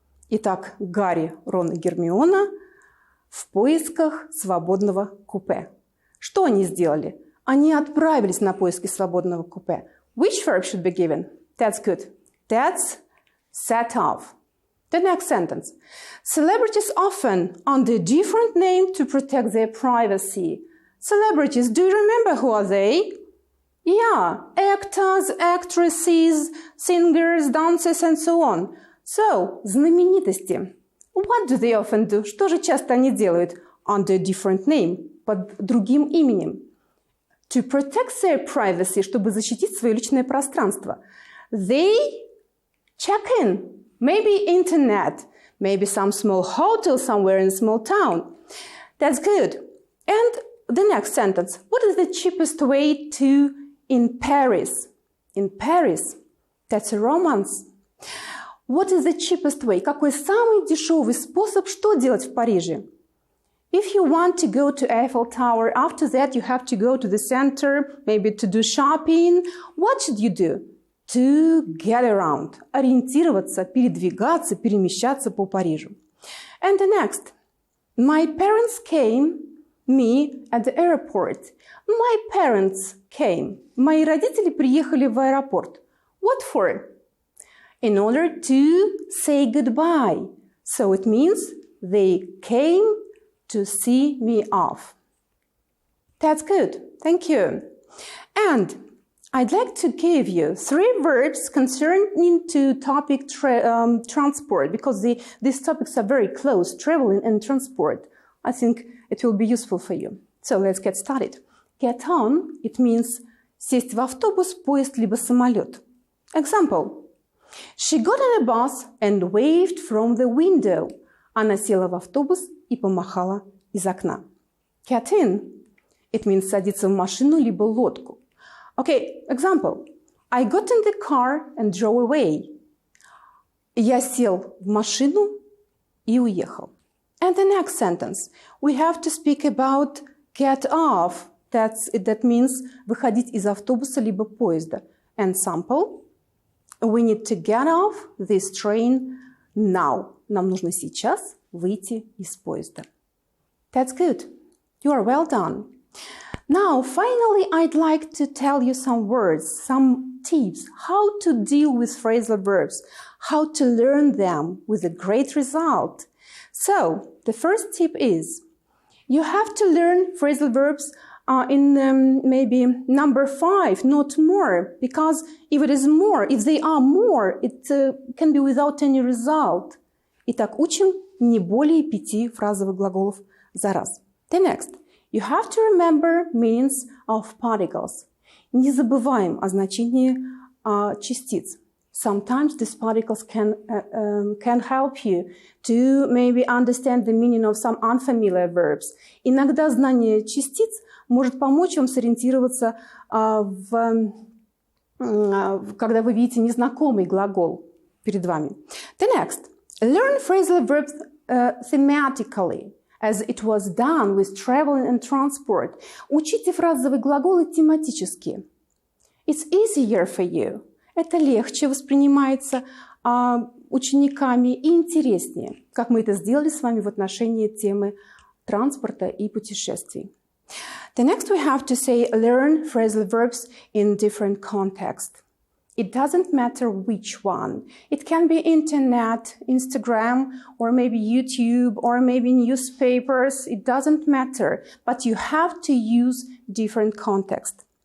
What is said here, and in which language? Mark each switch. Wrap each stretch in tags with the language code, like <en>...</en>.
<ru>Итак, Гарри, Рон и Гермиона в поисках свободного купе. Что они сделали? Они отправились на поиски свободного купе.</ru> <en>Which verb should be given? That's good. That's set off. The next sentence. Celebrities often under a different name to protect their privacy. Celebrities, do you remember who are they? Yeah, actors, actresses, singers, dancers, and so on.</en> <ru>So, знаменитости.</ru> <en>What do they often do?</en> <ru>Что же часто они делают?</ru> <en>Under a different name,</en> <ru>под другим именем.</ru> <en>To protect their privacy,</en> <ru>чтобы защитить свое личное пространство.</ru> <en>They check in. Maybe internet, maybe some small hotel somewhere in a small town. That's good. And the next sentence. What is the cheapest way to in Paris? In Paris. That's a romance. What is the cheapest way?</en> <ru>Какой самый дешевый способ, что делать в Париже?</ru> <en>If you want to go to Eiffel Tower, after that you have to go to the center, maybe to do shopping. What should you do? To get around.</en> <ru>Ориентироваться, передвигаться, перемещаться по Парижу.</ru> <en>And the next. My parents came me at the airport. My parents came.</en> <ru>Мои родители приехали в аэропорт.</ru> <en>What for? In order to say goodbye. So it means they came to see me off. That's good. Thank you. And I'd like to give you 3 verbs concerning to topic transport, because these topics are very close, traveling and transport. I think it will be useful for you. So let's get started. Get on, it means</en> <ru>сесть в автобус, поезд, либо самолет.</ru> <en>Example. She got on a bus and waved from the window.</en> <ru>Она села в автобус и помахала из окна.</ru> <en>Get in, it means</en> <ru>садиться в машину, либо лодку.</ru> <en>Okay, example. I got in the car and drove away.</en> <ru>Я сел в машину и уехал.</ru> <en>And the next sentence. We have to speak about get off. That means</en> <ru>выходить из автобуса либо поезда.</ru> <en>And sample. We need to get off this train now.</en> <ru>Нам нужно сейчас выйти из поезда.</ru> <en>That's good. You are well done. Now, finally, I'd like to tell you some words, some tips, how to deal with phrasal verbs, how to learn them with a great result. So, the first tip is, you have to learn phrasal verbs in maybe number 5, not more, because if they are more, it can be without any result.</en> <ru>Итак, учим не более 5 фразовых глаголов за раз.</ru> <en>The next. You have to remember meanings of particles.</en> <ru>Не забываем о значении частиц.</ru> <en>Sometimes these particles can help you to maybe understand the meaning of some unfamiliar verbs.</en> <ru>Иногда знание частиц может помочь вам сориентироваться, когда вы видите незнакомый глагол перед вами.</ru> <en>The next. Learn phrasal verbs thematically, as it was done with traveling and transport.</en> <ru>Учите фразовые глаголы тематически.</ru> <en>It's easier for you.</en> <ru>Это легче воспринимается учениками и интереснее, как мы это сделали с вами в отношении темы транспорта и путешествий.</ru> <en>The next we have to say learn phrasal verbs in different contexts. It doesn't matter which one. It can be internet, Instagram, or maybe YouTube, or maybe newspapers. It doesn't matter, but you have to use different context.</en>